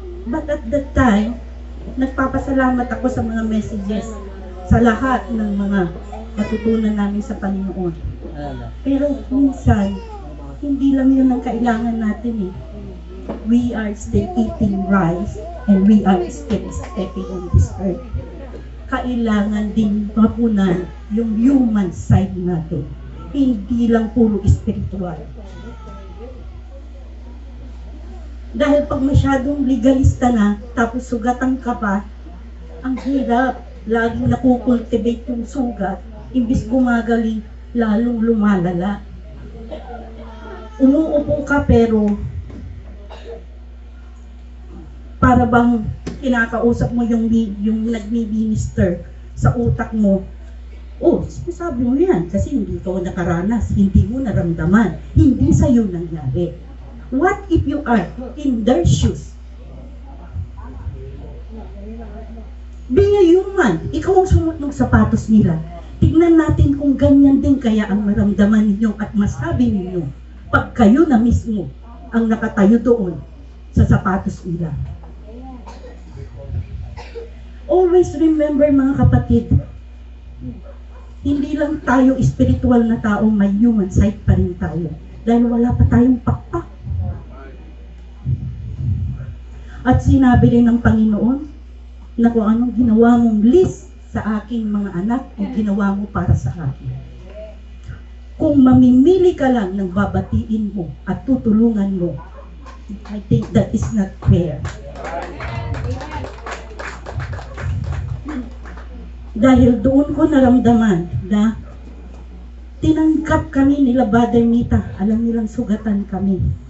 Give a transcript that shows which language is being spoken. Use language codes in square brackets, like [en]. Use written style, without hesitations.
[en] But at that time, [tl] nagpapasalamat ako sa mga messages sa lahat ng mga natutunan namin sa Panginoon. Pero minsan, hindi lang yun ang kailangan natin eh. [en] We are still eating rice and we are still stepping on this earth. [tl] Kailangan din mapunan yung human side natin. Hindi lang puro spiritual. Dahil pag masyadong legalista na, tapos sugatan ka pa, ang hirap. Laging nakukultivate yung sugat, imbis gumagaling, lalong lumalala. Umuupo ka pero para bang kinakausap mo yung nagmi-minister sa utak mo. Oh, sinasabi mo yan kasi hindi ka nakaranas, hindi mo naramdaman, hindi sa'yo nangyari. [en] What if you are in their shoes? Be a human. [tl] Ikaw ang sumot ng sapatos nila. Tignan natin kung ganyan din kaya ang maramdaman ninyo at masabi ninyo pag kayo na mismo ang nakatayo doon sa sapatos nila. [en] Always remember [tl] mga kapatid, hindi lang tayo spiritual na tao, may human side pa rin tayo. Dahil wala pa tayong pakpak. At sinabi rin ng Panginoon na kung anong ginawa mong list sa aking mga anak, kung ginawa mo para sa akin. Kung mamimili ka lang ng babatiin mo at tutulungan mo, [en] I think that is not fair. [tl] Dahil doon ko naramdaman na tinanggap kami nila Brother Mita, alam nilang sugatan kami.